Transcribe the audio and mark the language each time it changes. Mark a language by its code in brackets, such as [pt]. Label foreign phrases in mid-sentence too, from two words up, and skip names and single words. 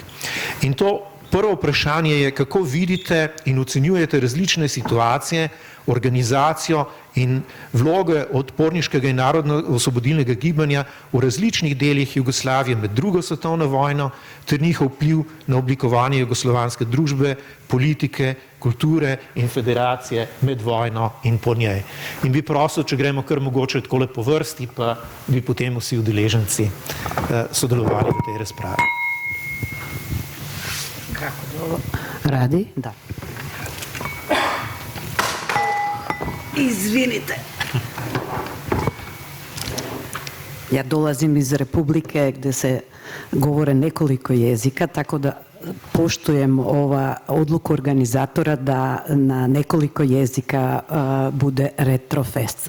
[sl] In to prvo vprašanje je, kako vidite in ocenjujete različne situacije, organizacijo in vloge odporniškega in narodno-osvobodilnega gibanja v različnih delih Jugoslavije med drugo svetovno vojno ter njihov vpliv na oblikovanje jugoslovanske družbe, politike, kulture in federacije med vojno in po njej. In bi prosil, če gremo kar mogoče takole po vrsti, pa bi potem vsi udeleženci sodelovali v tej razpravi. Radi? Da. [sr] Izvinite. Ja dolazim iz Republike gdje se govore nekoliko jezika, tako da poštujem odluku organizatora da na nekoliko jezika bude retrofest.